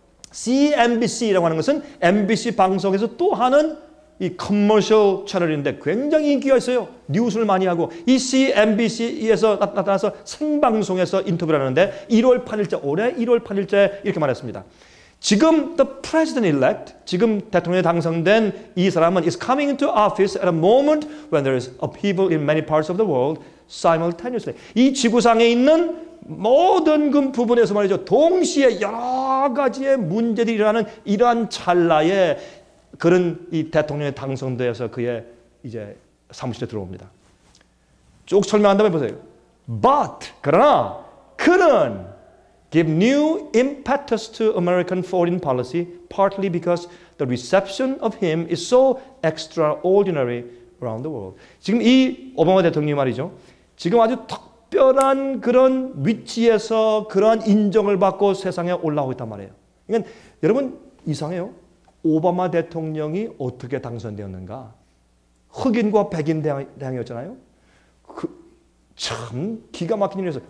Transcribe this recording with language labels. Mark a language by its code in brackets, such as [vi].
[ko] CNBC라고 하는 것은 MBC 방송에서 또 하는 이 커머셜 채널인데 굉장히 인기가 있어요. 뉴스를 많이 하고 이 CNBC에서 나타나서 생방송에서 인터뷰를 하는데 1월 8일째 올해 1월 8일째 이렇게 말했습니다. [en] 지금 the president-elect, 지금 대통령에 당선된 이 사람은 is coming into office at a moment when there is upheaval in many parts of the world simultaneously. [ko] 이 지구상에 있는 모든 그 부분에서 말이죠. 동시에 여러 가지의 문제들이 일어나는 이러한 찰나에 그런 이 대통령에 당선되어서 그의 이제 사무실에 들어옵니다. 쭉 설명한 다음에 보세요. [en] But 그러나 그는 give new impetus to American foreign policy partly because the reception of him is so extraordinary around the world. [ko] 지금 이 오바마 대통령이 말이죠. 지금 아주 특별한 그런 위치에서 그러한 인정을 받고 세상에 올라오고 있단 말이에요. 그러니까 여러분 이상해요. 오바마 대통령이 어떻게 당선되었는가? 흑인과 백인 대항이었잖아요. 참 기가 막힌 일이었어요.